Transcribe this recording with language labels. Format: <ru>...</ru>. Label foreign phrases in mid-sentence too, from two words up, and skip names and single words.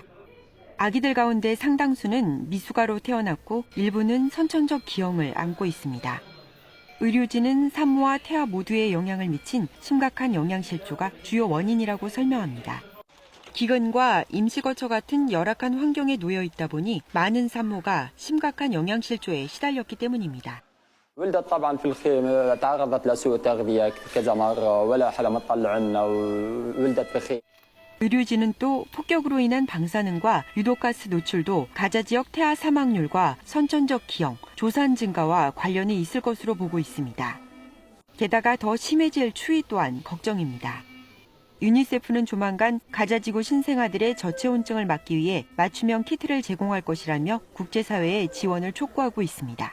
<ko>아기들 가운데 상당수는 미숙아로 태어났고 일부는 선천적 기형을 안고 있습니다. 의료진은 산모와 태아 모두에 영향을 미친 심각한 영양실조가 주요 원인이라고 설명합니다. 기근과 임시거처 같은 열악한 환경에 놓여 있다 보니 많은 산모가 심각한 영양실조에 시달렸기 때문입니다.</ko> <ar>ولدت طبعا في الخيمة تعرضت لسوء تغذية كذا مرة ولا حدا مطلع عنا وولدت في خيمة.</ar> <ko>의료진은 또 폭격으로 인한 방사능과 유독가스 노출도 가자 지역 태아 사망률과 선천적 기형, 조산 증가와 관련이 있을 것으로 보고 있습니다. 게다가 더 심해질 추위 또한 걱정입니다. 유니세프는 조만간 가자지구 신생아들의 저체온증을 막기 위해 맞춤형 키트를 제공할 것이라며 국제사회의 지원을 촉구하고 있습니다.</ko>